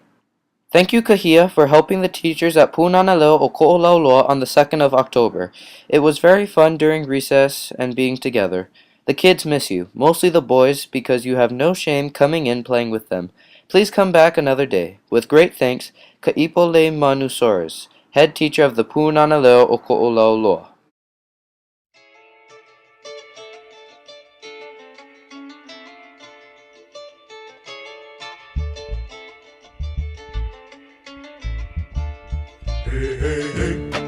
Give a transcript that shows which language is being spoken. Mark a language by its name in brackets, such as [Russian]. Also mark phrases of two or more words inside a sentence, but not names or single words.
[English] Thank you, Kahia, for helping the teachers at Pūnana Leo o Koʻolauloa on the 2nd of October. It was very fun during recess and being together. The kids miss you, mostly the boys, because you have no shame coming in playing with them. Please come back another day. With great thanks, Kaipole Manusaurus, head teacher of the Pūnana Leo o Koʻolauloa. Hey, hey, hey.